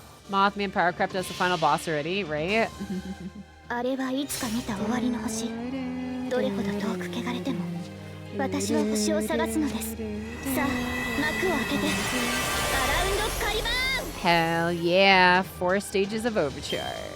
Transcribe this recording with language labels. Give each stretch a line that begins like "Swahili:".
English: Mothman Power Crept as the final boss already, right?
Japanese: あれはいつか見た終わりの星。どれほど遠く汚れても、私は星を探すのです。さあ、幕を開けて、アラウンドカリバーン!
English: Hell yeah, 4 stages of overcharge.